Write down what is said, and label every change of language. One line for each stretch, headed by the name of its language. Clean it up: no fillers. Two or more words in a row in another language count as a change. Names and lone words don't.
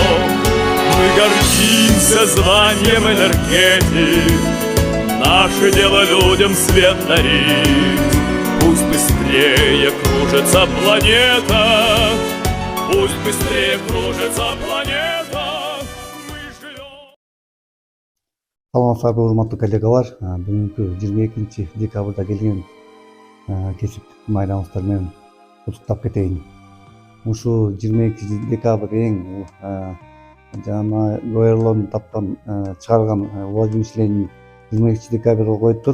Russian: Мы гордимся званием энергетик, наше дело людям свет дарить. Пусть быстрее кружится планета, пусть быстрее кружится планета. Мы живем.
Kyrgyz: Саламатсыздарбы, урматтуу коллегалар. Бүгүнкү 22 декабрда келген кесиптик майрамыбыздар менен куттуктап кетейин. Ушу 22 декабрь эң жана Гоэрлон тапкан чыгарган Владимир Ленин 22 декабрга коюптур.